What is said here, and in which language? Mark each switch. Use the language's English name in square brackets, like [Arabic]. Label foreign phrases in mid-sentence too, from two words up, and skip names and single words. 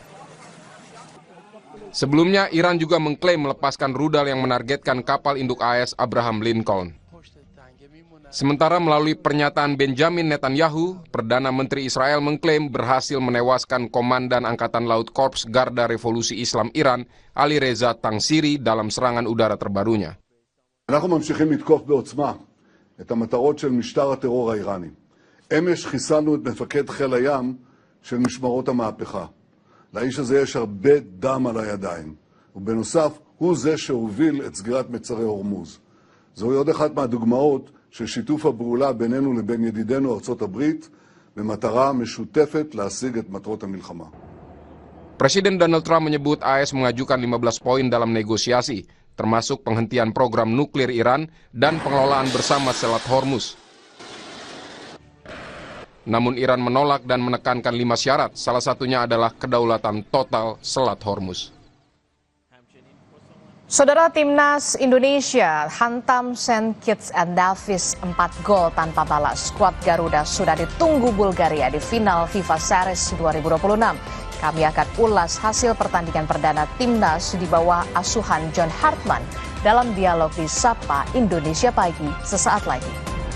[Indonesian] Sebelumnya, Iran juga mengklaim melepaskan rudal yang menargetkan kapal induk AS Abraham Lincoln. Sementara melalui pernyataan Benjamin Netanyahu, Perdana Menteri Israel mengklaim berhasil menewaskan Komandan Angkatan Laut Korps Garda Revolusi Islam Iran, Ali Reza Tangsiri, dalam serangan udara terbarunya. [Hebrew] אנחנו ממשיכים לתקוף בעוצמה את המטרות של משטר הטרור האיראני. אמש חיסלנו את מפקד חיל הים של משמרות המהפכה. לאיש הזה יש הרבה דם על הידיים, ובנוסף הוא זה שהוביל את סגירת מצרי הורמוז. זוהי עוד אחת מהדוגמאות של שיתוף הפעולה בינינו לבין ידידינו ארצות הברית, במטרה משותפת להשיג את מטרות המלחמה. [Indonesian] Presiden Donald Trump menyebut AS mengajukan 15 poin dalam negosiasi, termasuk penghentian program nuklir Iran dan pengelolaan bersama Selat Hormuz. Namun Iran menolak dan menekankan 5 syarat, salah satunya adalah kedaulatan total Selat Hormuz. Saudara, Timnas Indonesia hantam St. Kitts and Nevis 4 gol tanpa balas. Skuad Garuda sudah ditunggu Bulgaria di final FIFA Series 2026. Kami akan ulas hasil pertandingan perdana Timnas di bawah asuhan John Hartman dalam dialog di Sapa Indonesia Pagi sesaat lagi.